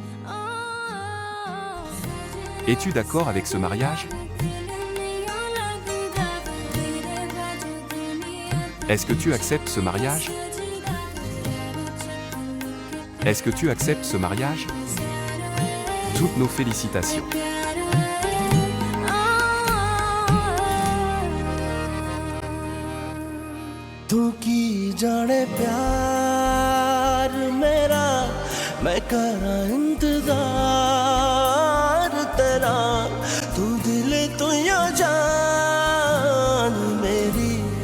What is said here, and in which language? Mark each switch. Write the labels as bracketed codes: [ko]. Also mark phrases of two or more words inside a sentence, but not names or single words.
[fr] Es-tu d'accord avec ce mariage? Est-ce que tu acceptes ce mariage? Est-ce que tu acceptes ce mariage? Toutes nos félicitations. [pa] ਤੂੰ ਕੀ ਜਾਣੇ ਪਿਆਰ ਮੇਰਾ ਮੈਂ ਕਰਾਂ ਇੰਤਜ਼ਾਰ ਤੇਰਾ ਤੂੰ ਦਿਲ ਤੂੰ ਯਾ ਜਾਨ ਮੇਰੀ